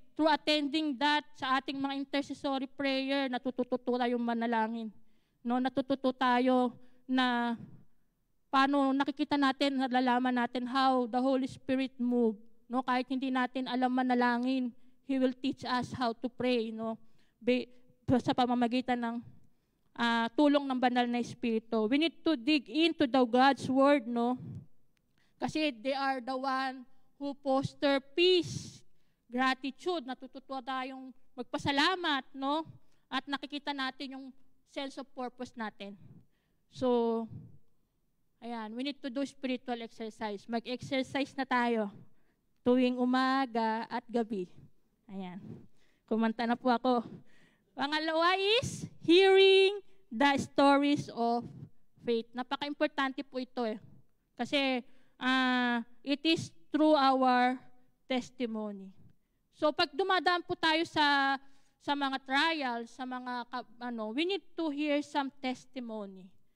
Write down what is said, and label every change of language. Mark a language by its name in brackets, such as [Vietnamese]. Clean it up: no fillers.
[English] Through attending that [Filipino] sa ating mga intercessory prayer, natututo tayo manalangin. No, natututo tayo na paano nakikita natin, nalalaman natin [English] how the Holy Spirit move. [Filipino] No? Kahit hindi natin alam manalangin, [English] He will teach us how to pray. No? [Filipino] Sa pamamagitan ng tulong ng banal na Espiritu. [English] We need to dig into the God's Word, no? Kasi they are the one who foster peace, gratitude, [Filipino] natututo tayong magpasalamat, [English] no? [Filipino] At nakikita natin yung sense of purpose natin. [English] So, ayan, we need to do spiritual exercise. [Filipino] Mag-exercise na tayo tuwing umaga at gabi. Ayan. Kumanta na po ako. [English] Pangalawa is hearing the stories of faith. [Filipino] Napaka-importante po ito eh. Kasi [English] it is through our testimony. [Filipino] So pag dumadaan po tayo sa mga trials, sa mga [English] we need to hear some testimony.